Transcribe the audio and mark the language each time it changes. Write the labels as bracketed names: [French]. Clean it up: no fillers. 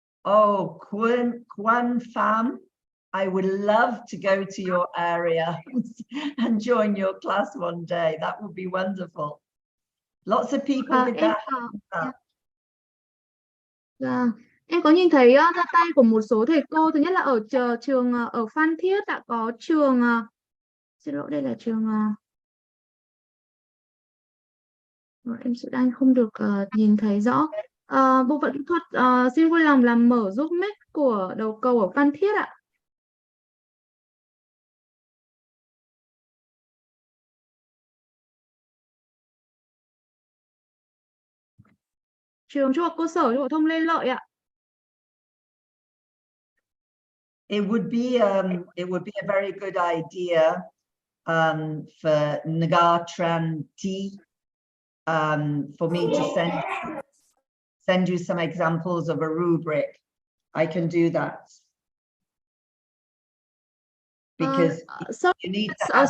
[English] Oh, Quan Pham, I would love to go to your area and join your class one day. That would be wonderful. Lots of people with that. [Vietnamese] Dạ. Em có nhìn thấy ra tay của một số thầy cô. Thứ nhất là ở trường ở Phan Thiết đã có trường, xin lỗi, đây là trường, em sẽ đang không được nhìn thấy rõ. Bộ phận kỹ thuật xin vui lòng làm mở giúp mic của đầu cầu ở Phan Thiết ạ. Trường Trung học cơ sở Trung học phổ thông Lê Lợi ạ. [English] It would be a very good idea for Nagar Tran T for me to send you some examples of a rubric. I can do that because you need to have